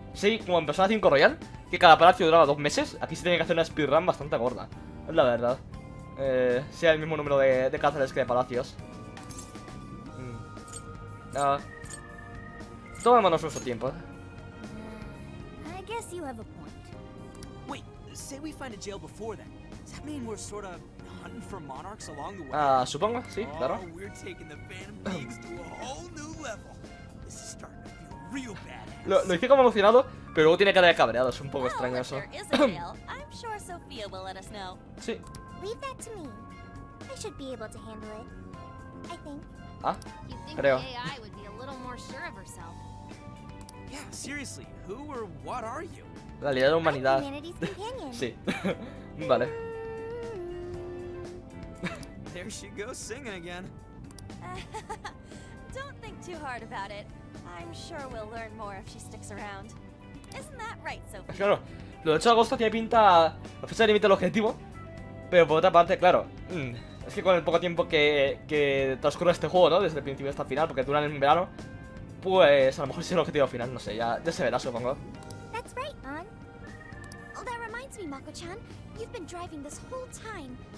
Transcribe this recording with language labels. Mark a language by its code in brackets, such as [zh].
[es] Sí, como en Persona 5 Royal, que cada palacio duraba 2 meses. Aquí se tiene que hacer una speedrun bastante gorda, es la verdad. Sí, hay el mismo número de cárceles que de palacios. Tomémonos nuestro tiempo. [en] I guess you have a point. Wait, say we find a jail before that. Does that mean we're sort of hunting for monarchs along the way? [es] Supongo, sí, claro. [en] Oh, we're taking the Phantom Thieves to a whole new level. This is starting to feel real badass. [es] Lo hice como emocionado, pero luego tiene cara de cabreado, es un poco extraño eso. [en] I'm sure Sophia will let us know. [es] Sí. [en] Leave that to me. I should be able to handle it. I think. You think [es] Creo. [en] the AI would be a little more sure of herself. Yeah, seriously, who or what are you? [es] La Liga de la Humanidad. [en] Humanity's companion. [es] Sí. Vale. [en] There she goes singing again. Don't think too hard about it. I'm sure we'll learn more if she sticks around. Isn't that right, Sophie? [es] Claro, lo de 8 de agosto tiene pinta la fecha límite del objetivo. Pero por otra parte, claro, es que con el poco tiempo que transcurre este juego, ¿no? Desde el principio hasta el final, porque duran en verano, pues a lo mejor sí es el objetivo final, no sé, ya se verá, supongo. [en] That's right, An. Oh, that reminds me, Mako-chan. You've been driving this whole time.